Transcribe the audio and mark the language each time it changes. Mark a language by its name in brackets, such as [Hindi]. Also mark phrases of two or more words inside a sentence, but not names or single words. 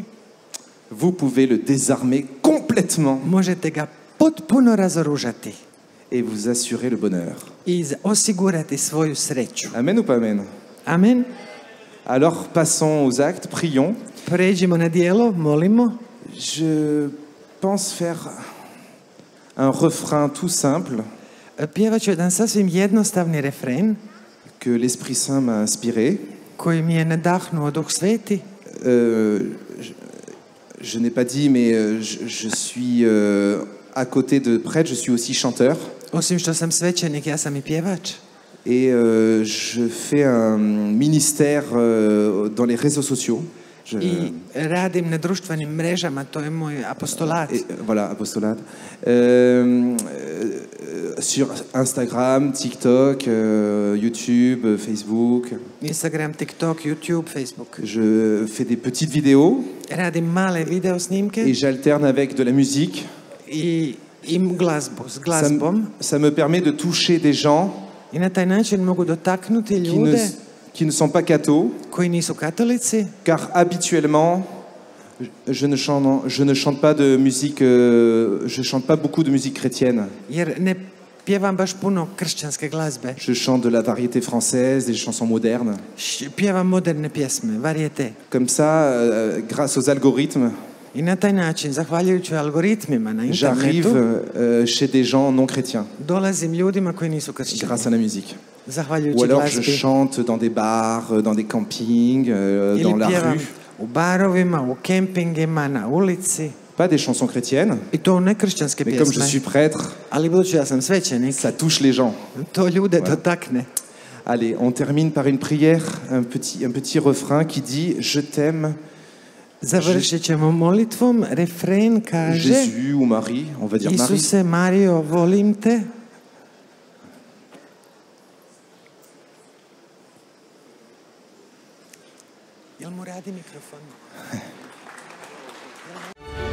[French] vous pouvez le désarmer complètement [Croatian] možete ga potpuno razoružati [French] et vous assurer le bonheur. [Croatian] i osigurati svoju sreću. [French] Amen ou pas amen? Amen. Alors passons aux actes, prions. [Croatian] Pređimo na dijelo, molimo. [French] Je pense faire un refrain tout simple [Croatian] Pjevat ću jedan sasvim jednostavni refren [French] que l'Esprit Saint m'a inspiré. [Croatian] koji mi je nadahnuo Duh Sveti. [French] Je n'ai pas dit, mais je suis à côté de prêtre, je suis aussi chanteur. [Croatian] Osim što sam svećenik, ja sam i pjevač. [French] Et je fais un ministère dans les réseaux sociaux. [Croatian] I radim na društvenim mrežama, to je moj apostolat. [French] Voilà, apostolat. Sur Instagram, TikTok, YouTube, Facebook. Instagram, TikTok, YouTube, Facebook. Je fais des petites vidéos [Croatian] Radim male video snimke [French] et j'alterne avec de la musique. [Croatian] i glazbu, s glazbom. [French] Ça me permet de toucher des gens [Croatian] I na taj način mogu dotaknuti ljude [French] qui ne sont pas cathos, [Croatian] koji nisu katolici, [French] car habituellement, je ne chante pas de musique, je chante pas beaucoup de musique chrétienne. [Croatian] jer ne pjevam baš puno kršćanske glazbe. [French] Je chante de la variété française, des chansons modernes. [Croatian] Pjevam moderne pjesme, varijete. [French] Comme ça, grâce aux algorithmes, [Croatian] I na taj način, zahvaljujući algoritmima na internetu, [French] j'arrive chez des gens non chrétiens, [Croatian] dolazim ljudima koji nisu kršćani. [French] grâce à la musique. Ou [Croatian] Zahvaljujući [French] alors je [Croatian] glazbi. [French] chante dans des bars, dans des campings, dans [Croatian] Ili [French] la [Croatian] pjevam [French] rue. [Croatian] u barovima, u kempingima, na ulici. [French] Pas des chansons chrétiennes, [Croatian] I to ne kršćanske [French] mais comme je [Croatian] pjesme. [French] suis prêtre, [Croatian] Ali budući ja sam svećenik, [French] ça touche les gens. [Croatian] to ljude dotakne. [French] Allez, on termine par une prière, un petit refrain qui dit « Je t'aime, [Croatian] Završit ćemo molitvom. Refren kaže: [French] Jésus ou Marie, on va dire Marie. [Croatian] Isuse, Mario, volim te. Jel mu radi mikrofon?